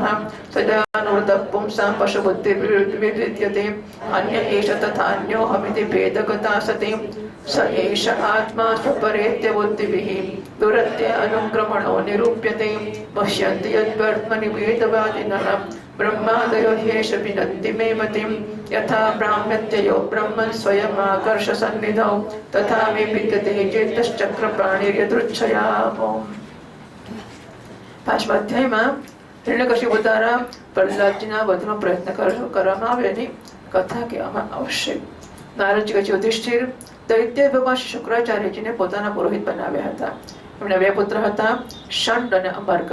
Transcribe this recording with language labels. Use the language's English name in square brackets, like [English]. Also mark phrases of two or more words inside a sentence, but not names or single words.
[Sanskrit] सदानुवृतः पुंसां पशुबुद्धिर्विद्यते अन्य एष तथान्योऽहमिति भेदगता सति स एष आत्मा स्वपरेत्य बुद्धिभिः दुरत्य अनुक्रमणो निरूप्यते. पश्यन्ति यद्वर्त्मनि वेदवादिनः ब्रह्मादयो ह्येष विनन्ति मे मतिं यथा ब्राह्म्यत्ययो ब्रह्मन् स्वयमाकर्ष सन्निधौ तथा मे विद्यते चेतश्चक्रप्राणिर्यदृच्छया. [Gujarati] પાંચમા અધ્યાયમાં હિરણ્યકશિપુ દ્વારા પ્રહલાદજીના વધનો પ્રયત્ન કરવામાં આવ્યાની કથા કહેવામાં આવશે. નારદજી કહે છે, યુધિષ્ઠિર, દૈત્ય ભગવાન શુક્રાચાર્યજીને પોતાના પુરોહિત બનાવ્યા હતા. એમના બે પુત્ર હતા, શંડ અને અમર્ક.